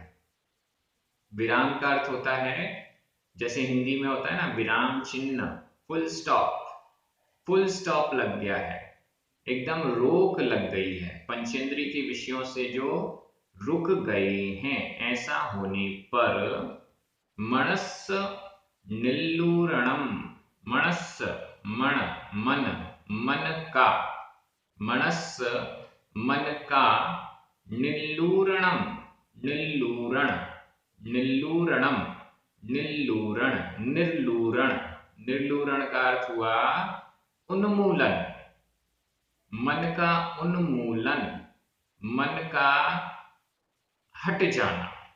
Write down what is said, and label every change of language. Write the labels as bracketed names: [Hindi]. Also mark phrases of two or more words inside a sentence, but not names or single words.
[Hindi] विराम का अर्थ होता है, जैसे हिंदी में होता है ना विराम चिन्ह, फुल स्टॉप, फुल स्टॉप लग गया है, एकदम रोक लग गई है। पंचेंद्रिय के विषयों से जो रुक गए हैं, ऐसा होने पर [Sanskrit] मनस निल्लूरणम, [Hindi] मनस मन, मन, मन का, मनस मन का, निल्लूरणम, निल्लूरण, निल्लूरणम, निल्लूरण, निर्लूरण, निर्लूरण का अर्थ हुआ उन्मूलन, मन का उन्मूलन, मन का हट जाना।